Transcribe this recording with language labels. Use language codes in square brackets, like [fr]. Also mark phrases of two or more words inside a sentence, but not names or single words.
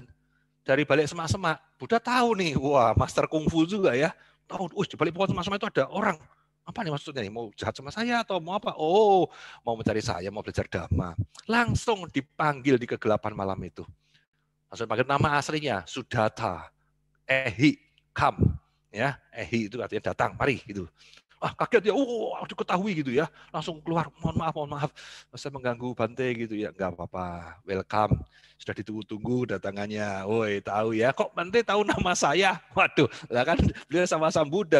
[id] Dari balik semak-semak, Buddha tahu nih, wah master kungfu juga ya. Tahu, di balik pohon semak-semak itu ada orang. Apa nih maksudnya nih? Mau jahat sama saya atau mau apa? Oh, mau mencari saya, mau belajar Dhamma. Langsung dipanggil di kegelapan malam itu. Langsung panggil nama aslinya, Sudatta. Ehi, come. Ya, Ehi itu artinya datang, mari gitu. Kaget ya, diketahui gitu ya. Langsung keluar, mohon maaf. Saya mengganggu Bante gitu ya. Enggak apa-apa, welcome. Sudah ditunggu-tunggu datangannya. Woi, tahu ya. Kok Bante tahu nama saya? Waduh, lah kan beliau sama Sang Buddha.